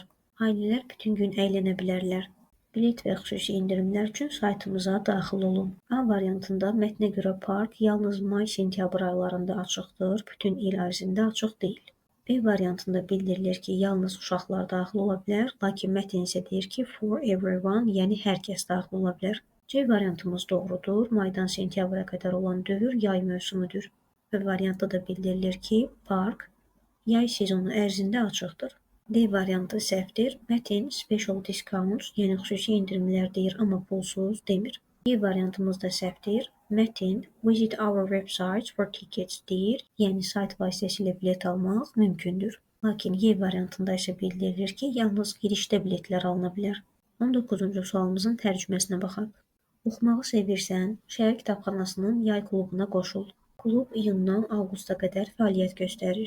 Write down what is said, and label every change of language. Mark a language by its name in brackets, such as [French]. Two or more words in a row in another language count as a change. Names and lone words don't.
[Azerbaijani] Ailələr bütün gün əylənə bilərlər. Bilet və xüsusi indirimlər üçün saytımıza daxil olun. A variantında mətnə görə park yalnız may-sentyabr aylarında açıqdır, bütün il ərzində açıq deyil. B variantında bildirilir ki, yalnız uşaqlar daxil ola bilər, lakin mətn isə deyir ki, [English] for everyone, [Azerbaijani] yəni hər kəs daxil ola bilər. C variantımız doğrudur. Maydan sentyabra qədər olan dövr yay mövsümüdür. B variantda da bildirilir ki, park yay sezonu ərzində açıqdır. D variantı səhvdir. Mətn [English] special discounts, [Azerbaijani] yəni xüsusi indirimlər deyir, amma pulsuz demir. E variantımız da səhvdir. Mətn [English] visit our website for tickets [Azerbaijani] deyir, yəni sayt vasitəsilə bilet almaq mümkündür. Lakin Y variantında isə bildirilir ki, yalnız girişdə biletlər alına bilər. 19-cu sualımızın tərcüməsinə baxaq. Oxumağı sevirsən, şəhər kitabxanasının yay klubuna qoşul. Klub iyundan avqusta qədər fəaliyyət göstərir.